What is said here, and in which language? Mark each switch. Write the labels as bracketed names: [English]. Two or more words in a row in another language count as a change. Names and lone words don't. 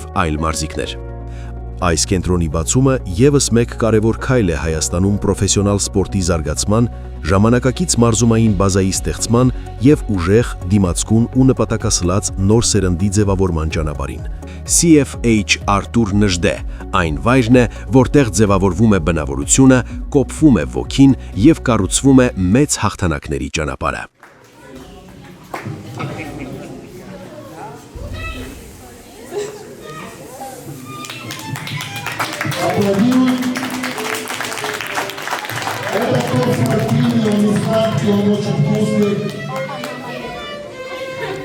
[Armenian] այլ մարզիկներ։ Այս կենտրոնի բացումը ևս մեկ կարևոր քայլ է Հայաստանում պրոֆեսիոնալ սպորտի զարգացման, ժամանակակից մարզումային բազայի ստեղծման և ուժեղ, դիմացկուն ու նպատակասլաց նոր սերնդի ձևավորման ճանապարհին։ CFH Արթուր Նժդե այն վայրն է, որտեղ ձևավորվում է բնավորությունը, կոփվում է ոգին և կառուցվում է մեծ հաղթանակների ճանապարհը։ [Russian] Аплодируем. Это торт спортивный, он не сладкий, он очень вкусный.